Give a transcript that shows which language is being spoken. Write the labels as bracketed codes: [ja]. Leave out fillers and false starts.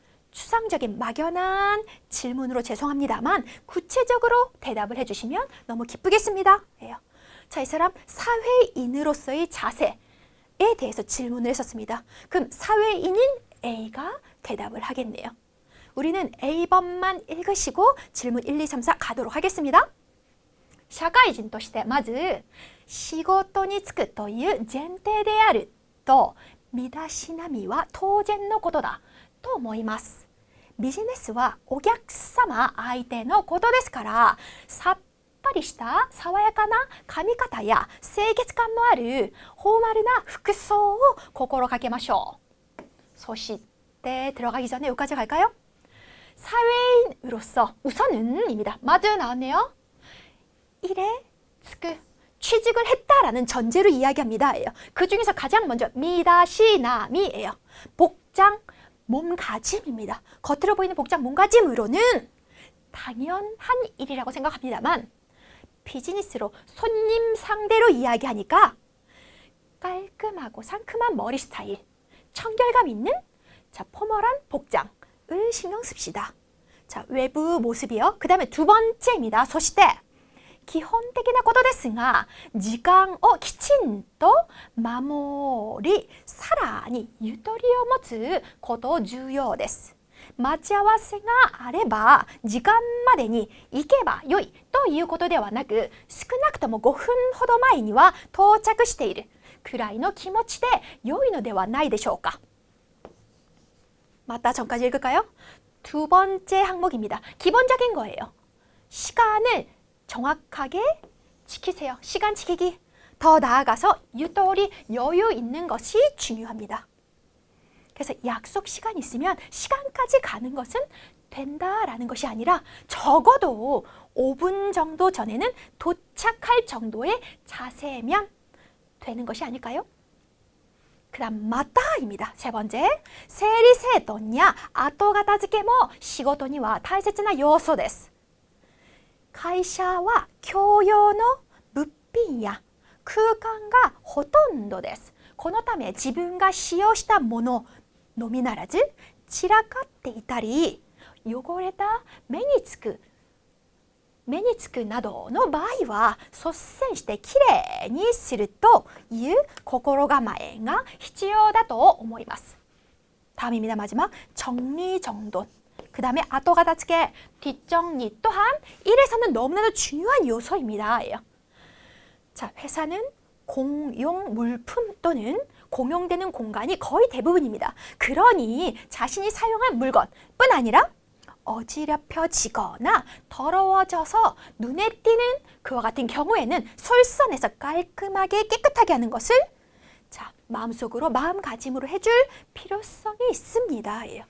[ko] 추상적인 막연한 질문으로 죄송합니다만 구체적으로 대답을 해주시면 너무 기쁘겠습니다. 자, 이 사람 사회인으로서의 자세에 대해서 질문을 했었습니다. 그럼 사회인인 A가 대답을 하겠네요. 우리는 A번만 읽으시고 질문 1, 2, 3, 4 가도록 하겠습니다. [ja] 社会人としてまず仕事に就くという前提であると身だしなみは当然のことだと思います。ビジネスはお客様相手のことですからさっぱりした爽やかな髪型や清潔感のあるフォーマルな服装を心がけましょう。そして [ko] 들어가기 전에 여기까지 갈까요? 사회인으로서 우선은입니다. 맞아요, 나왔네요. 일에 취직을 했다라는 전제로 이야기합니다. 그 중에서 가장 먼저 미다시나미예요. 복장, 몸가짐입니다. 겉으로 보이는 복장, 몸가짐으로는 당연한 일이라고 생각합니다만 비즈니스로 손님 상대로 이야기하니까 깔끔하고 상큼한 머리 스타일, 청결감 있는 포멀한 복장을 신경 씁시다. 자, 외부 모습이요. 그 다음에 두 번째입니다. [ja] そして基本的なことですが時間をきちんと守りさらにゆとりを持つこと重要です。待ち合わせがあれば時間までに行けばよいということではなく少なくとも5分ほど前には到着しているくらいの気持ちで良いのではないでしょうか。 [ko] 맞다 전까지 읽을까요? 두 번째 항목입니다. 기본적인 거예요. 시간을 정확하게 지키세요. 시간 지키기. 더 나아가서 유도리 여유 있는 것이 중요합니다. 그래서 약속 시간이 있으면 시간까지 가는 것은 된다라는 것이 아니라 적어도 5분 정도 전에는 도착할 정도의 자세면 되는 것이 아닐까요? 그 다음 맞다입니다. 세 번째, [ja] 整理整頓や後片付けも仕事には大切な要素です。会社は共用の物品や空間がほとんどです。このため自分が使用したもののみならず散らかっていたり汚れた目につくなどの場合は率先してきれいにするという心構えが必要だと思います。 [ko] 다음입니다. 마지막 정리정돈. 그 다음에 아토가다츠게 뒷정리 또한 일에서는 너무나도 중요한 요소입니다. 자, 회사는 공용 물품 또는 공용되는 공간이 거의 대부분입니다. 그러니 자신이 사용한 물건뿐 아니라 어지럽혀지거나 더러워져서 눈에 띄는 그와 같은 경우에는 솔선해서 깔끔하게 깨끗하게 하는 것을 자, 마음속으로 마음가짐으로 해줄 필요성이 있습니다.